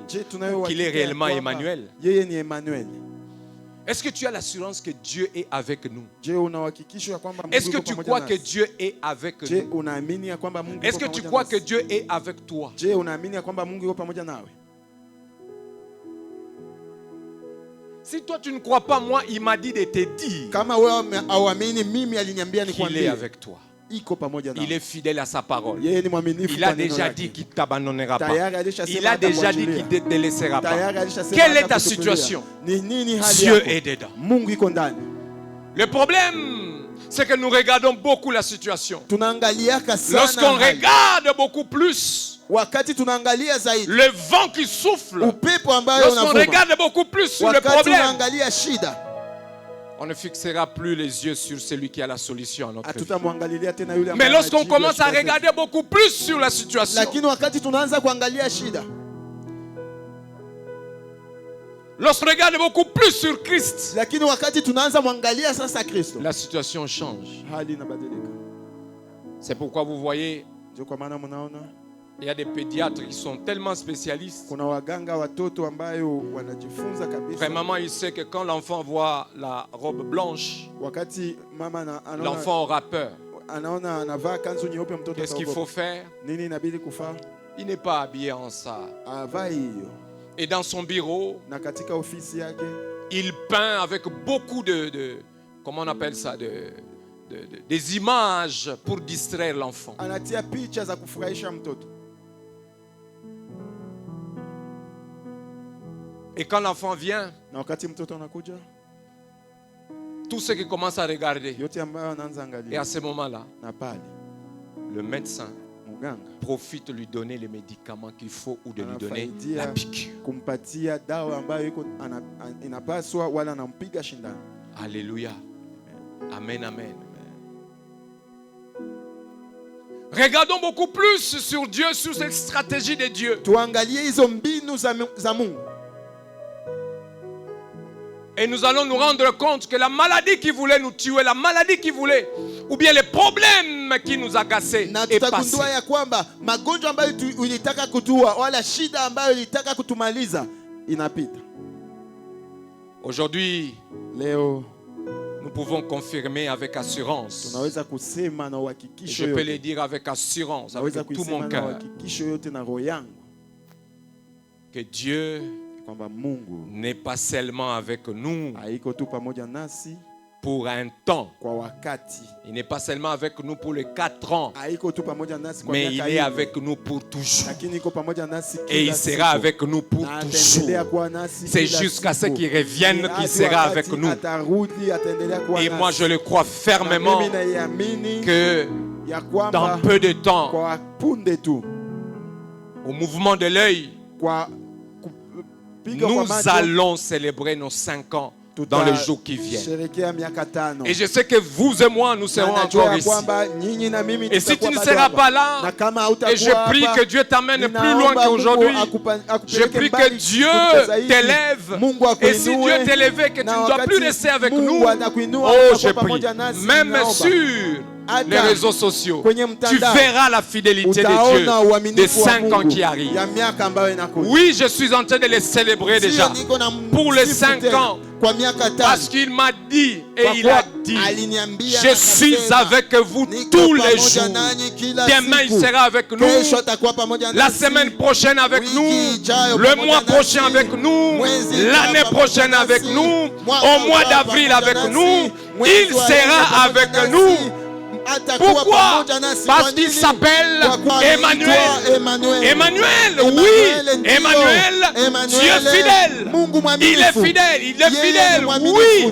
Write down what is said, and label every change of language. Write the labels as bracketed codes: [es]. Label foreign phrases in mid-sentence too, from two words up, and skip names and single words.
[sw] Je, tunayo [fr] qu'il est [sw] uhakika ya [fr] réellement [sw] kwamba Emmanuel? Yeye ni Emmanuel. [fr] Est-ce que tu as l'assurance que Dieu est avec nous? [sw] Je, una uhakikisho ya kwamba Mungu [fr] Est-ce que [sw] yuko [fr] tu [sw] pamoja [fr] crois que [sw] nasi? [fr] Dieu est avec [sw] Je, [fr] nous? [sw] unaamini ya kwamba Mungu [fr] Est-ce [sw] yuko [fr] que tu [sw] pamoja [fr] crois que [sw] nasi? [fr] Dieu est avec toi? [sw] Je, unaamini ya kwamba Mungu yuko pamoja nawe? [fr] Si toi tu ne crois pas, moi il m'a dit de te dire [sw] Kama wewe hauamini, mimi aliniambia [fr] qu'il est [sw] nikwambie [fr] avec toi. [sw] iko pamoja nawe. [fr] Il est fidèle à sa parole. [sw] Yeye ni mwaminifu [fr] Il a [sw] kwa neno [fr] déjà [sw] lake. [fr] dit qu'il ne t'abandonnera pas. [sw] Tayari alishasema [fr] Il a déjà dit [sw] hatakuachilia. [fr] qu'il ne te laissera pas. [sw] Tayari alishasema [fr] Quelle est ta [sw] hatakutupilia. [fr] situation? [sw] Ni nini hali [fr] Dieu [sw] yako? [fr] est dedans. [sw] Mungu iko ndani. [fr] Le problème, c'est que nous regardons beaucoup la situation. [sw] Tunaangaliaka sana [fr] Lorsqu'on [sw] hali. [fr] regarde beaucoup plus [sw] Wakati tunaangalia zaidi [fr] le vent qui souffle, [sw] upepo ambayo [fr] lorsqu'on [sw] unavuma, [fr] regarde beaucoup plus sur le [sw] wakati [fr] problème, [sw] unaangalia shida, [fr] on ne fixera plus les yeux sur celui qui a la solution à notre vie. [sw] hatutamwangalilia tena yule [fr] Mais [sw] ambaye [fr] lorsqu'on [sw] anajibu [fr] commence à [sw] shida zetu. [fr] regarder beaucoup plus sur la situation, [sw] Lakini wakati tunaanza kuangalia shida, [fr] lorsqu'on regarde beaucoup plus sur Christ, [sw] lakini wakati tunaanza mwangalia sasa Kristo, [fr] la situation change. [sw] hali inabadilika. [fr] C'est pourquoi vous voyez, [sw] Ndio kwa maana mnaona [fr] il y a des pédiatres qui sont tellement spécialistes. [sw] kuna waganga watoto ambayo wanajifunza kabisa. [fr] Vraiment, il sait que quand l'enfant voit la robe blanche, [sw] Wakati mama [fr] l'enfant aura peur. [sw] anaona anavaa kanzu nyeupe, mtoto [fr] Qu'est-ce qu'il faut faire? [sw] nini inabidi kufaa? [fr] Il n'est pas habillé en ça. [sw] Avaa hiyo. [fr] Et dans son bureau, [sw] Na katika ofisi yake [fr] il peint avec beaucoup comment on appelle ça, des images pour distraire l'enfant. [sw] anatia picha za kufurahisha mtoto. [fr] Et quand l'enfant vient, [sw] Na wakati mtoto anakuja, [fr] tout ce qu'il commence à regarder, [sw] yote ambayo anaanza [fr] et [sw] angalia [fr] à ce moment-là, [sw] na pale [fr] le médecin [sw] mganga [fr] profite de lui donner les médicaments qu'il faut ou de lui donner [sw] anafaidia [fr] la piqûre. [sw] kumpatia dawa ambayo iko inapaswa, wala anampiga shindano. [fr] Alléluia. Amen, amen. Regardons beaucoup plus sur Dieu, sur cette stratégie de Dieu. [sw] Tuangalie hizo mbinu za Mungu. [fr] Et nous allons nous rendre compte que la maladie qui voulait nous tuer, la maladie qui voulait, ou bien les problèmes qui nous agaçaient, [sw] Na [fr] est passé. [sw] tutagundua ya kwamba magonjwa ambayo ilitaka kutua, wala shida ambayo ilitaka kutumaliza inapita. [fr] Aujourd'hui, [sw] Leo [fr] nous pouvons confirmer avec assurance. [sw] tunaweza kusema na [fr] Et [sw] uhakikisho [fr] je peux le [sw] yote. [fr] dire avec assurance, avec [sw] Naweza [fr] tout mon [sw] kusema na [fr] cœur, [sw] uhakikisho yote na roho yangu [fr] que Dieu [sw] kwamba Mungu [fr] n'est pas seulement avec nous, [sw] haiko tu pamoja nasi, [fr] pour un temps. [sw] kwa wakati. [fr] Il n'est pas seulement avec nous pour les 4 ans, [sw] Haiko tu pamoja nasi kwa [fr] mais il [sw] miaka [fr] est [sw] hii, [fr] avec nous pour toujours. [sw] lakini iko pamoja nasi [fr] Et il [sw] kila [fr] sera [sw] siku. [fr] avec nous pour [sw] Na [fr] toujours. [sw] ataendelea kuwa nasi [fr] C'est [sw] kila [fr] jusqu'à ce [sw] siku. [fr] qu'il revienne [sw] Ni [fr] qu'il [sw] hadi [fr] sera [sw] wakati [fr] avec nous. [sw] atarudi, ataendelea kuwa [fr] Et [sw] nasi. [fr] moi, je le crois [sw] Na [fr] fermement [sw] mimi naiamini [fr] que [sw] ya [fr] dans [sw] kwamba [fr] peu de temps, [sw] kwa punde tu, [fr] au mouvement de l'œil, [sw] kwa kupiga kwa [fr] nous [sw] macho, [fr] allons célébrer nos 5 ans dans les jours qui viennent. [sw] tutasherehekea miaka 5. [fr] Et je sais que vous et moi, nous serons [sw] Na najua [fr] encore [sw] ya [fr] ici. [sw] kwamba nyinyi na mimi [fr] Et si tu [sw] tutakuwa [fr] ne [sw] bado [fr] seras [sw] hapa. [fr] pas là, [sw] Na kama [fr] et [sw] hautakuwa [fr] je prie [sw] hapa, [fr] que Dieu t'amène plus loin [sw] ninaomba [fr] qu'aujourd'hui, [sw] Mungu [fr] je [sw] akupeleke [fr] prie que [sw] mbali [fr] Dieu [sw] kuliko zaidi. [fr] t'élève. [sw] Mungu [fr] Et si [sw] akuinue, [fr] Dieu t'élève, que tu [sw] na [fr] ne dois plus [sw] wakati [fr] rester avec [sw] Mungu [fr] nous, [sw] atakuinua, [fr] oh, [sw] utakuwa [fr] je prie, [sw] pamoja nasi, [fr] même [sw] ninaomba. [fr] sur les [sw] Hata [fr] réseaux sociaux, [sw] kwenye [fr] tu [sw] mtandao, [fr] verras la fidélité de [sw] utaona [fr] Dieu [sw] uaminifu [fr] des [sw] wa [fr] 5 ans [sw] Mungu [fr] qui arrivent. [sw] ya miaka ambayo inakuja. [fr] Oui, je suis en train de les célébrer [sw] Sio [fr] déjà [sw] niko na [fr] pour les [sw] msifu [fr] 5 [sw] tena, [fr] ans, [sw] kwa miaka 5. [fr] parce qu'il m'a dit et [sw] Kwa [fr] il [sw] kuwa [fr] a dit, [sw] aliniambia [fr] je [sw] na [fr] suis [sw] akasema, [fr] avec vous [sw] niko [fr] tous les [sw] pamoja [fr] jours. [sw] nanyi kila [fr] Demain, il [sw] siku. [fr] sera avec nous. [sw] Kesho atakuwa pamoja [fr] La [sw] nasi. [fr] semaine prochaine avec [sw] Wiki [fr] nous, [sw] ijayo [fr] le [sw] pamoja [fr] mois [sw] nasi. [fr] prochain avec nous, [sw] Mwezi ujao [fr] l'année [sw] pamoja [fr] prochaine [sw] nasi. [fr] avec nous, [sw] Mwaka [fr] au mois [sw] ujao [fr] d'avril [sw] pamoja [fr] avec [sw] nasi. [fr] nous, [sw] Mwezi [fr] il [sw] wa [fr] sera [sw] nne pamoja [fr] avec [sw] nasi. [fr] nous. [sw] Atakuwa [fr] Pourquoi? [sw] pamoja nasi. [fr] Parce [sw] Kwa [fr] qu'il [sw] nini? [fr] s'appelle [sw] Kwa kuwa [fr] Emmanuel. [sw] anaitwa Emmanuel. [fr] Emmanuel, [sw] Emmanuel, [fr] oui, [sw] ndio. [fr] Emmanuel, Dieu fidèle. [sw] Mungu mwaminifu. [fr] Il est fidèle, il est [sw] Yeye [fr] fidèle, [sw] ni mwaminifu. [fr] oui,